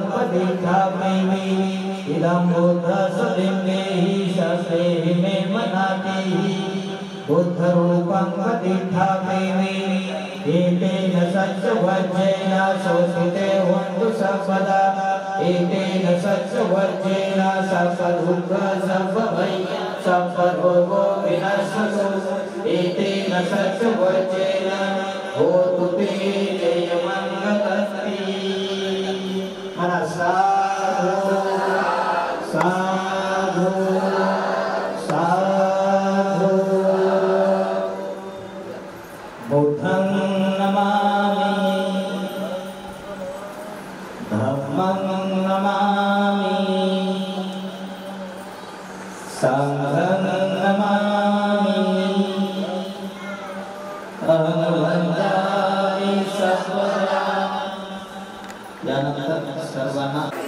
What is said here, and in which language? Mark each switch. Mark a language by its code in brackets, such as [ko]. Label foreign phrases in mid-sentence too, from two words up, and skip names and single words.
[pi] प्रतिभाति मे इदं बुद्धसदिन्देहि शस्तेहि मे मनापेहि बुद्धरूपं प्रतिभाति मे एतेन सत्यवज्रेण शोषिते हन्तु सर्वदा एतेन सत्यवज्रेण सर्वदुःख सर्वभय सर्वरोगो विनश्यतु एतेन सत्यवज्रेण होतु ते जयमङ्गलस्ति मनसा साधु साधु बुद्धं नमामि धम्मं नमामि संघं नमामि अहं वन्दामि सर्वदा [mr] यानंतर सर्वांना